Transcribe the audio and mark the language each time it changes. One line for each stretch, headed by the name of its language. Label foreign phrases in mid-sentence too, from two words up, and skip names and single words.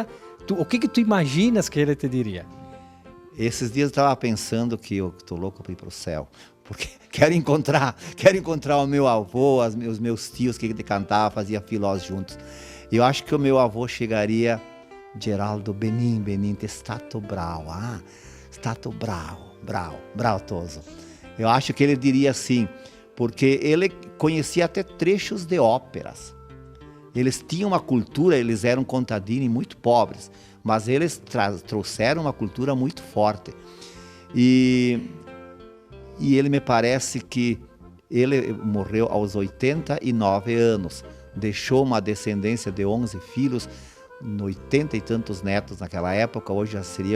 Portuguese: O que tu imaginas que ele te diria? Esses dias eu estava pensando que eu estou louco para ir para o céu, porque quero encontrar o meu avô, os meus tios que cantavam, fazia filós juntos. Eu acho que o meu avô chegaria, Geraldo, Benin,
Italian: te stato bravo, stato bravotoso.
Portuguese: Eu acho que ele diria assim, porque ele conhecia até trechos de óperas. Eles tinham uma cultura, eles eram contadini muito pobres, mas eles trouxeram uma cultura muito forte. E ele me parece que ele morreu aos 89 anos, deixou uma descendência de 11 filhos, 80 e tantos netos naquela época, hoje já seriam.